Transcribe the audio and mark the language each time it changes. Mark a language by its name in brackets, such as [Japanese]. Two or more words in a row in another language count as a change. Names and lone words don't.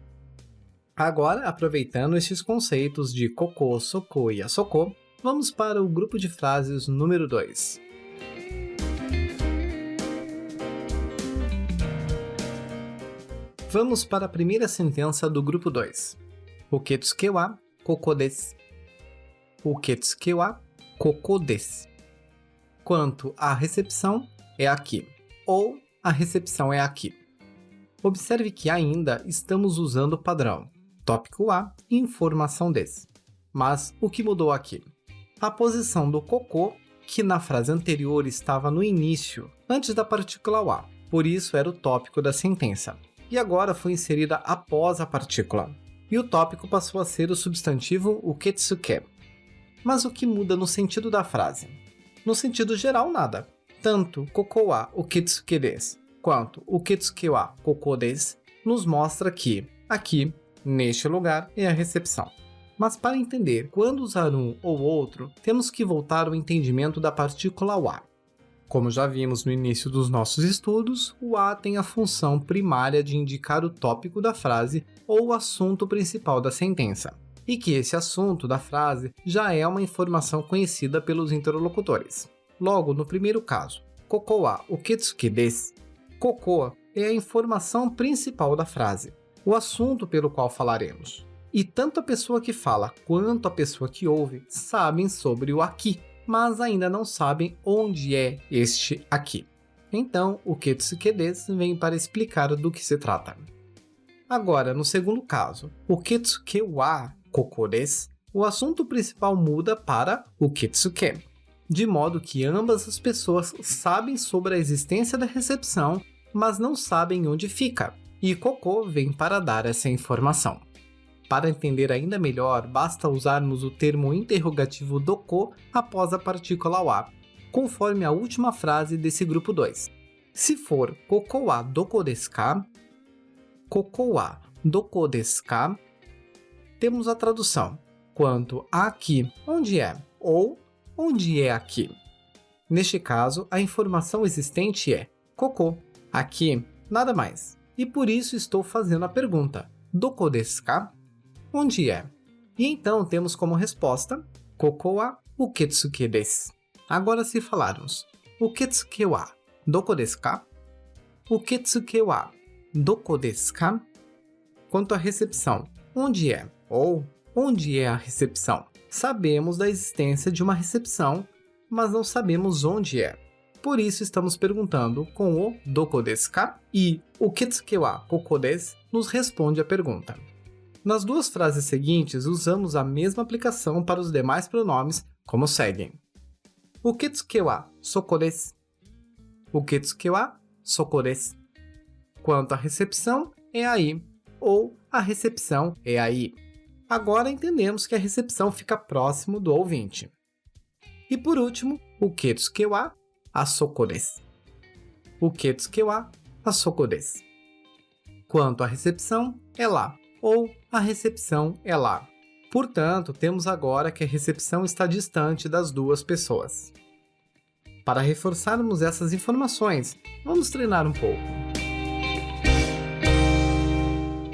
[Portuguese] Agora, aproveitando estes conceitos de Koko, Soko e Asoko, vamos para o grupo de frases número 2. Vamos para a primeira sentença do grupo 2. [Japanese] 受付はここです。受付はここです. [Portuguese] Quanto à recepção, é aqui. Ou a recepção é aqui. Observe que ainda estamos usando o padrão. Tópico A, informação desu. Mas o que mudou aqui? A posição do koko, que na frase anterior estava no início, antes da partícula wa. Por isso era o tópico da sentença. E agora foi inserida após a partícula. E o tópico passou a ser o substantivo uketsuke. Mas o que muda no sentido da frase? No sentido geral, nada. Tanto [Japanese] ここは受付です [Portuguese] quanto [Japanese] 受付はここです [Portuguese] nos mostra que, aqui, neste lugar, é a recepção. Mas para entender quando usar um ou outro, temos que voltar ao entendimento da partícula wa. Como já vimos no início dos nossos estudos, o wa tem a função primária de indicar o tópico da frase ou o assunto principal da sentença, e que esse assunto da frase já é uma informação conhecida pelos interlocutores. Logo, no primeiro caso, [Japanese] ここは受付です, [Portuguese] koko é a informação principal da frase, o assunto pelo qual falaremos. E tanto a pessoa que fala quanto a pessoa que ouve sabem sobre o aqui, mas ainda não sabem onde é este aqui. Então, o [Japanese] 受付です [Portuguese] vem para explicar do que se trata. Agora, no segundo caso, [Japanese] 受付はここです, [Portuguese] o assunto principal muda para uketsuke, de modo que ambas as pessoas sabem sobre a existência da recepção, mas não sabem onde fica, e koko vem para dar essa informação. Para entender ainda melhor, basta usarmos o termo interrogativo doko após a partícula wa, conforme a última frase desse grupo 2. [Japanese] ここはどこですか？ここはどこですか? [Portuguese] Temos a tradução, quanto a aqui, onde é? Ou onde é aqui? Neste caso, a informação existente é koko, aqui, nada mais. E por isso estou fazendo a pergunta, [Japanese] どこですか? [Portuguese] Onde é? E então temos como resposta, [Japanese] ここは受付です. [Portuguese] Agora se falarmos, [Japanese] 受付はどこですか? 受付はどこですか? [Portuguese] Quanto à recepção, onde é? Ou onde é a recepção? Sabemos da existência de uma recepção, mas não sabemos onde é. Por isso estamos perguntando com o [Japanese] どこですか? [Portuguese] E [Japanese] 受付はここです [Portuguese] nos responde a pergunta. Nas duas frases seguintes, usamos a mesma aplicação para os demais pronomes, como seguem. [Japanese] 受付はそこです。受付はそこです. [Portuguese] Quanto à recepção, é aí. Ou a recepção é aí. Agora entendemos que a recepção fica próximo do ouvinte. E por último, [Japanese] 受付はあそこです. 受付はあそこです. [Portuguese] Quanto à recepção, é lá. Ou a recepção é lá. Portanto, temos agora que a recepção está distante das duas pessoas. Para reforçarmos essas informações, vamos treinar um pouco.